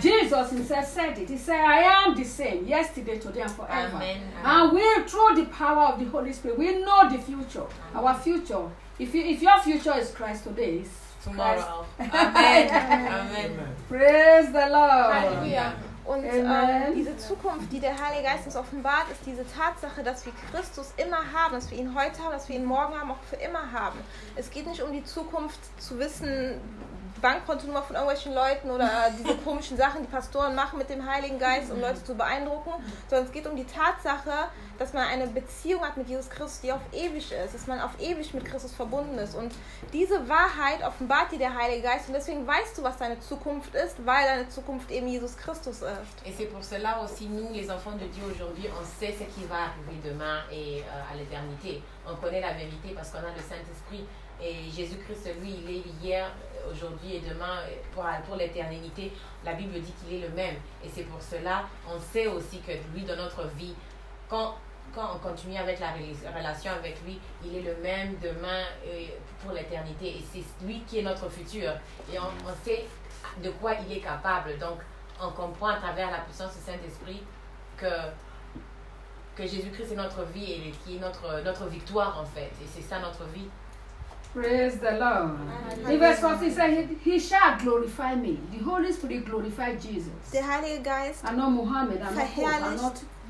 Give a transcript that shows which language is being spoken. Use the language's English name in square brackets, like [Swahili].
[English] Jesus himself said it. He said, I am the same yesterday, today, and forever. Amen. Amen. And we, through the power of the Holy Spirit, we know the future. Amen. Our future. If your future is Christ today, it's tomorrow. Christ. Amen. Amen. Praise the Lord. Hallelujah. [German] Und diese Zukunft, die der Heilige Geist uns offenbart, ist diese Tatsache, dass wir Christus immer haben, dass wir ihn heute haben, dass wir ihn morgen haben, auch für immer haben. Es geht nicht um die Zukunft zu wissen, Bankkontonummer von irgendwelchen Leuten oder diese komischen Sachen, die Pastoren machen mit dem Heiligen Geist, um Leute zu beeindrucken, sondern es geht um die Tatsache, dass man eine Beziehung hat mit Jesus Christus, die auf ewig ist, dass man auf ewig mit Christus verbunden ist. Und diese Wahrheit offenbart dir der Heilige Geist und deswegen weißt du, was deine Zukunft ist, weil deine Zukunft eben Jesus Christus ist. [French] Et c'est pour cela aussi, nous, les enfants de Dieu, aujourd'hui, on sait ce qui va arriver demain et à l'éternité. On connaît la vérité parce qu'on a le Saint-Esprit et Jésus-Christ, lui, il est hier, aujourd'hui et demain, pour l'éternité. La Bible dit qu'il est le même. Et c'est pour cela, on sait aussi que lui, dans notre vie, quand on continue avec la relation avec lui, il est le même demain et pour l'éternité. Et c'est lui qui est notre futur. Et on sait de quoi il est capable. Donc, on comprend à travers la puissance du Saint-Esprit que Jésus-Christ est notre vie et qui est notre victoire, en fait. Et c'est ça, notre vie. Praise the Lord. [English] In verse 14, he said, he shall glorify me. The Holy Spirit glorified Jesus. [German] Der Heilige Geist. [English] And not Muhammad, and not Paul, and not